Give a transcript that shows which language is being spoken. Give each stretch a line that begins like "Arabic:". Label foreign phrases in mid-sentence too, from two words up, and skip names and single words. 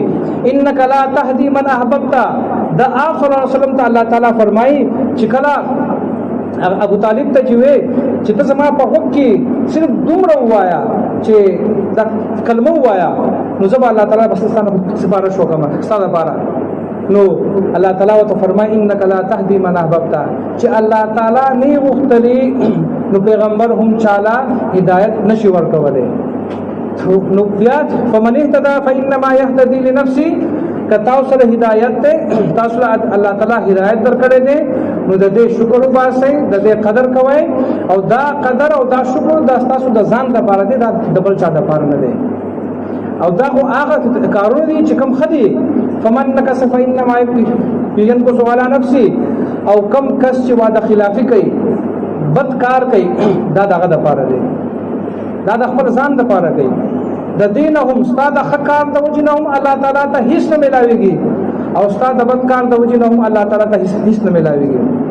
Arabic: انک لا تهدی من احببت،
Pashto: دا آپ
Arabic: صلی الله علیه وسلم
Pashto: ته الله تعالی فرمایي چې کله ابو طالب ته جوې چې ته زما په حق کې صرف دومره وایا چې دا کلمه وایا، نو زه به الله تعالی بس ستاسو سپارښت وکړم ستاسو لپاره. نو الله تعالی ته فرمایي
Arabic: انک لا تهدی من احببت،
Pashto: چې الله تعالی نه غوښتلی نو پیغمبر هم چاله هدایت نشي ورکولی. نو بیا
Arabic: فمن اهتدى فانما يهتدي لنفسه،
Pashto: که تاسو سره هدایت دی، تاسو الله تعالی هدایت درکړی دی، نو د دې شکر وباسئ، د دې قدر کوئ، او دا قدر او دا شکر دا تاسو د ځان لپاره دی، دا د بل چا لپاره نه دی. او دا خو هغه کارونه دي چې کوم ښه دي.
Arabic: فمن نکث فانما ينكث على نفسه،
Pashto: او کم کس چې وعده خلافي کوي، بد کار کوي، دا دغه لپاره دی، دا د خپل ځان لپاره کوي. د دین هم استاد ښه کار د وجې نه هم الله تعالی ته هیڅ نه میلاویږي، او استاد د بد کار د وجې نه هم الله تعالی ته هیڅ نه میلاویږي.